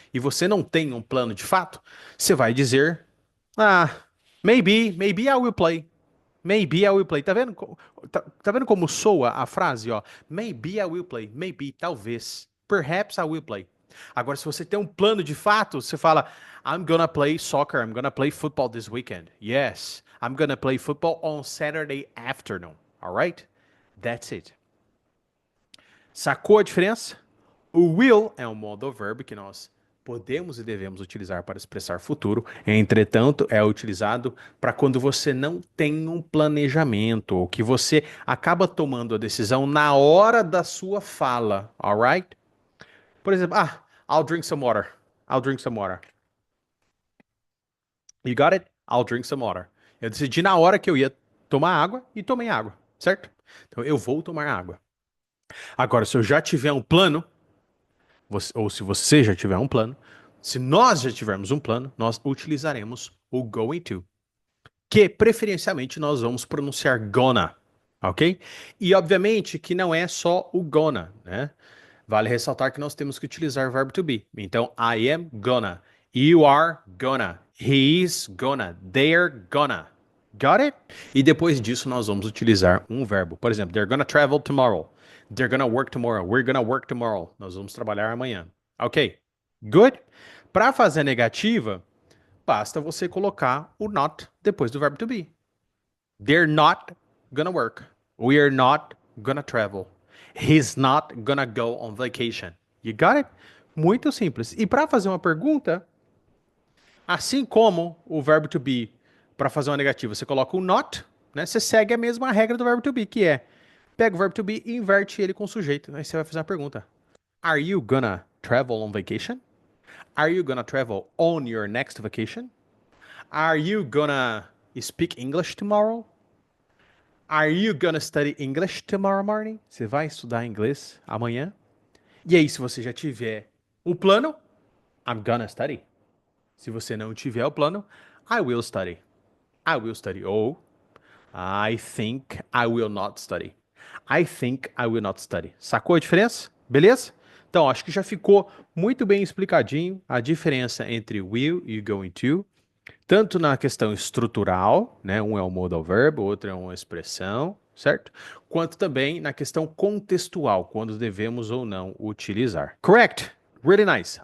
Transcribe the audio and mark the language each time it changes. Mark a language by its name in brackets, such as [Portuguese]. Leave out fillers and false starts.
[Portuguese] E você não tem um plano de fato, você vai dizer, [English] maybe I will play. Maybe I will play. [Portuguese] Tá vendo, tá vendo como soa a frase, ó? [English] Maybe I will play. Maybe, [Portuguese] talvez. [English] Perhaps I will play. [Portuguese] Agora, se você tem um plano de fato, você fala, [English] I'm gonna play soccer. I'm gonna play football this weekend. Yes. I'm gonna play football on Saturday afternoon. Alright? That's it. [Portuguese] Sacou a diferença? O will é um modal verb que nós podemos e devemos utilizar para expressar futuro. Entretanto, é utilizado para quando você não tem um planejamento ou que você acaba tomando a decisão na hora da sua fala. [English] Alright? [Portuguese] Por exemplo, [English] I'll drink some water. I'll drink some water. You got it? I'll drink some water. [Portuguese] Eu decidi na hora que eu ia tomar água e tomei água, certo? Então eu vou tomar água. Agora, se eu já tiver um plano, ou se você já tiver um plano, se nós já tivermos um plano, nós utilizaremos o going to, que preferencialmente nós vamos pronunciar gonna, ok? E obviamente que não é só o gonna, né? Vale ressaltar que nós temos que utilizar o verbo to be. Então, [English] I am gonna, you are gonna, he is gonna, they're gonna. Got it? [Portuguese] E depois disso nós vamos utilizar um verbo. Por exemplo, [English] they're gonna travel tomorrow. They're gonna work tomorrow. We're gonna work tomorrow. [Portuguese] Nós vamos trabalhar amanhã. Ok? Good? Para fazer a negativa, basta você colocar o not depois do verbo to be. [English] They're not gonna work. We're not gonna travel. He's not gonna go on vacation. You got it? [Portuguese] Muito simples. E para fazer uma pergunta, assim como o verbo to be, para fazer uma negativa, você coloca o not, né? Você segue a mesma regra do verbo to be, que é pega o verbo to be e inverte ele com o sujeito. Aí você vai fazer uma pergunta. [English] Are you gonna travel on vacation? Are you gonna travel on your next vacation? Are you gonna speak English tomorrow? Are you gonna study English tomorrow morning? [Portuguese] Você vai estudar inglês amanhã? E aí, se você já tiver o plano, [English] I'm gonna study. [Portuguese] Se você não tiver o plano, [English] I will study. I will study. Ou I think I will not study. I think I will not study. [Portuguese] Sacou a diferença? Beleza? Então, acho que já ficou muito bem explicadinho a diferença entre will e going to, tanto na questão estrutural, né? Um é um modal verb, o outro é uma expressão, certo? Quanto também na questão contextual, quando devemos ou não utilizar. [English] Correct? Really nice.